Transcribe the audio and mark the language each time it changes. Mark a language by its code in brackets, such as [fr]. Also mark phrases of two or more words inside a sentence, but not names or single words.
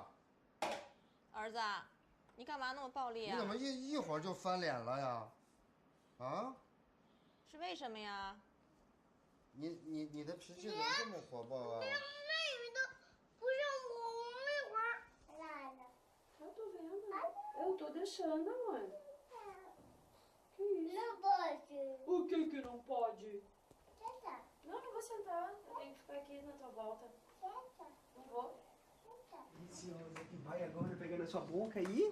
[zh] 儿子，你干嘛那么暴力啊？你怎么一会儿就翻脸了呀？啊？是为什么呀？你的脾气怎么这么火爆啊？妹妹都不让我那会儿来了。 [pt] Eu tô vendo. Eu tô deixando, mãe. Que isso? Não pode. O que não pode? Senta. Não vou sentar. Eu tenho que ficar aqui na tua volta. Senta. Não vou. Deliciosa, que vai agora pegando a sua boca aí.